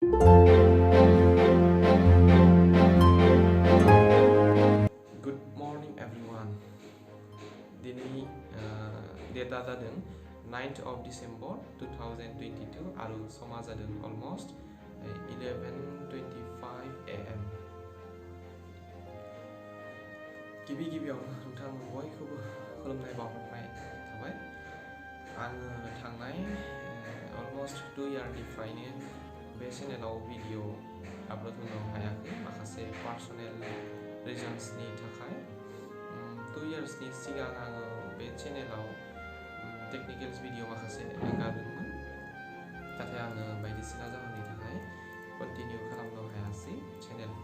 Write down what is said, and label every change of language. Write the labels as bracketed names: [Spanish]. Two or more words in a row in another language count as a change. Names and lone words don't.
[English] Good morning everyone. [Bodo] दिनै डेटा जादों [English] 9th of December 2022 [Bodo] आरो समा जादों almost 11:25 AM. गिबियावनो नोंथांमोन बयखौबो खुलुमनाय बावहरनाय थाबाय। आङो थांनाय almost 2 yearनिफ्रायनो बे चेनेलाव भिडिअ आपलोड होनो हायाखै माखासे [English] personal reasonsनि [Bodo] थाखाय। 2 yearsनि सिगां आङो बे चेनेलाव टेक्निकेल्स भिडिअ माखासे एंगारदोंमोन, नाथाय आङो बायदिसिना जाहोननि थाखाय कन्टिनिउ खालामनो हायासै चेनेलखौ।